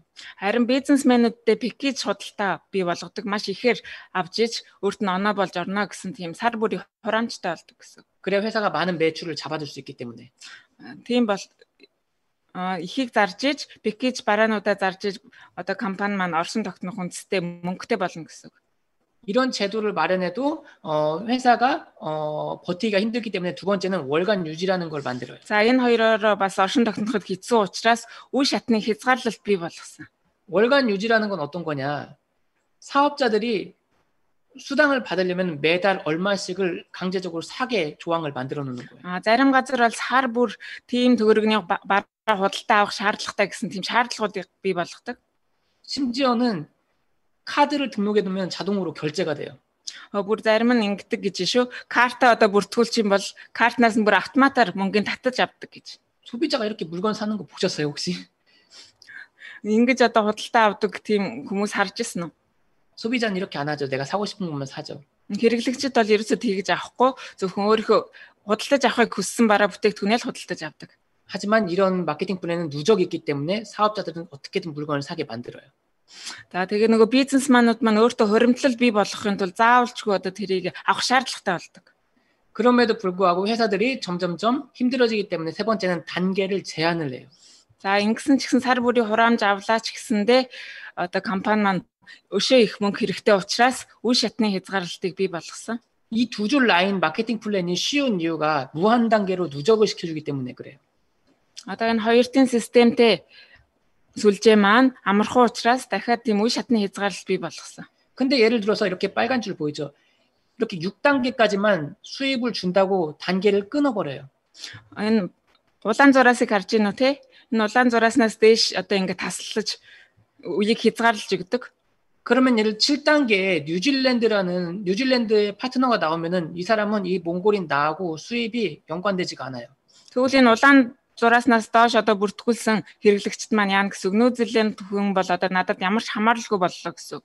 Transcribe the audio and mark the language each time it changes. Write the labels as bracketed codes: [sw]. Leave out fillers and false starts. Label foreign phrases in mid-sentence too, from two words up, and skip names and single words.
[mn] харин бизнесмэнүүдтэй пакэж худалдаа бий болгодог маш ихээр авч иж өөрт нь оноо болж орно гэсэн тийм сар бүрийн хураамжтай болдог гэсэн. [ko] 그래야 회사가 많은 매출을 잡아줄 수 있기 때문에. [mn] Тийм бол ихийг зарж иж пакэж бараануудаа зарж иж одоо компани маань оршин тогтнох үндэстэй мөнгөтэй болно гэсэн. [ko] 이런 제도를 마련해도 회사가 버티기가 힘들기 때문에 두 번째는 월간 유지라는 걸 만들어요. [mn] За энэ хоёроор бас оршин тогтноход хэцүү учраас үе шатны хязгаарлалт бий болгосон. [ko] 월간 유지라는 건 어떤 거냐? 사업자들이 수당을 받으려면 매달 얼마씩을 강제적으로 사게 조항을 만들어 놓는 거예요. [mn] Зарим газар бол сар бүр тийм төгрөгний бараа худалдаа авах шаардлагатай гэсэн тийм шаардлагуудыг бий болгодог. [ko] 심지어는 카드를 등록해 두면 자동으로 결제가 돼요. [mn] Бүр зарим нь ингэдэг гэж шүү. Картаа одоо бүртгүүлчих юм бол картнаас нь бүр автоматар мөнгөний татаж авдаг гэж. [ko] 소비자가 이렇게 물건 사는 거 보셨어요, 혹시? [mn] Ингэж одоо худалдаа авдаг тийм хүмүүс харж ирсэн үү? [ko] 소비자는 이렇게 안 하죠. 내가 사고 싶은 것만 사죠. [mn] Хэрэглэгчид бол ерөөсөө тэгж авахгүй зөвхөн өөрийнхөө худалдаж авахыг хүссэн бараа бүтээгдэхүүнээ л худалдаж авдаг. [ko] 하지만 이런 마케팅 플랜은 누적이 있기 때문에 사업자들은 어떻게든 물건을 사게 만들어요. [mn] За тэгээ нөгөө бизнесманууд маань өөртөө хуримтлал бий болгохын тулд заавалчгүй одоо тэрийг авах шаардлагатай болдог. [ko] 그럼에도 불구하고 회사들이 점점점 힘들어지기 때문에 세 번째는 단계를 제한을 해요. [mn] За ингэсэн ч гэсэн сар бүрийн хураамж авлаач гэсэндээ одоо компани маань өшөө их мөнгө хэрэгтэй учраас үе шатны хязгаарлалтыг бий болгосон. [ko] 이 두 줄 라인 마케팅 플랜이 쉬운 이유가 무한 단계로 누적을 시켜주기 때문에 그래요. [mn] Одоо энэ хоёр тийн системтэй сүлжээ маань амархан учраас дахиад тийм үе шатны хязгаарлалт бий болгосон. [ko] 근데 예를 들어서 이렇게 빨간 줄 보이죠? 이렇게 6단계까지만 수입을 준다고 단계를 끊어버려요. [mn] Энэ улаан зураасыг харж гинүү те? Энэ улаан зурааснаас дээш одоо ингээд таслаж үеийг хязгаарлаж өгдөг. [ko] 그러면 예를 7단계에 뉴질랜드의 파트너가 나오면은 이 사람은 이 몽골인 나하고 수입이 연관되지가 않아요. [mn] Тэгвэл энэ улаан зурааснаас доош одоо бүртгүүлсэн хэрэглэгчд маань яана гэсэн үг. Нүүзилэнд хүн бол одоо надад ямар ч хамааралгүй боллоо гэсэн үг.